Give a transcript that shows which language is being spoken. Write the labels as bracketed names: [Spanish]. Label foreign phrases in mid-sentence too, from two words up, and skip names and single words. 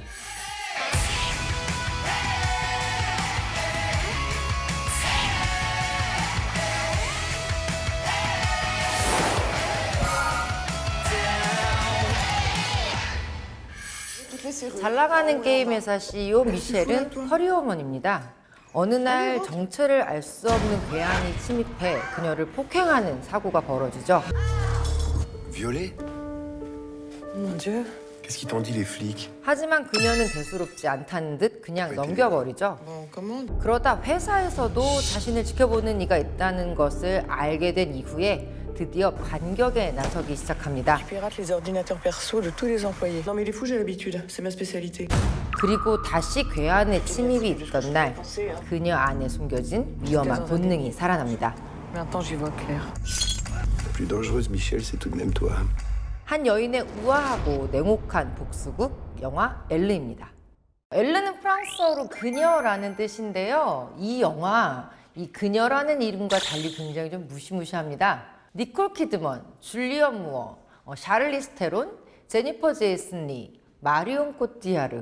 [Korean] 잘 나가는 게임 회사 CEO 미셸은 허리어머니입니다. 어느 날 정체를 알 수 없는 괴한이 침입해 그녀를 폭행하는 사고가 벌어지죠. [French] Violée? Mon Dieu. Qu'est-ce qu'ils t'ont dit les flics? [Korean] 하지만 그녀는 대수롭지 않다는 듯 그냥 넘겨버리죠. [French] Bon, comment? [Korean] 그러다 회사에서도 자신을 지켜보는 이가 있다는 것을 알게 된 이후에 드디어 반격에 나서기 시작합니다. [French] Pirate les ordinateurs perso de tous les employés. Non mais les fous, j'ai l'habitude. C'est ma spécialité. [Korean] 그리고 다시 괴한의 침입이 있던 날 그녀 안에 숨겨진 위험한 본능이 살아납니다. [French] Maintenant, j'y vois clair. La plus dangereuse, Michel, c'est tout de même toi. [Korean] 한 여인의 우아하고 냉혹한 복수극 영화 엘르입니다. 엘르는 프랑스어로 그녀라는 뜻인데요. 이 영화 이 그녀라는 이름과 달리 굉장히 좀 무시무시합니다. 니콜 키드먼, 줄리언 무어, 샤를리스 테론, 제니퍼 제이슨 리, 마리온 코티야르.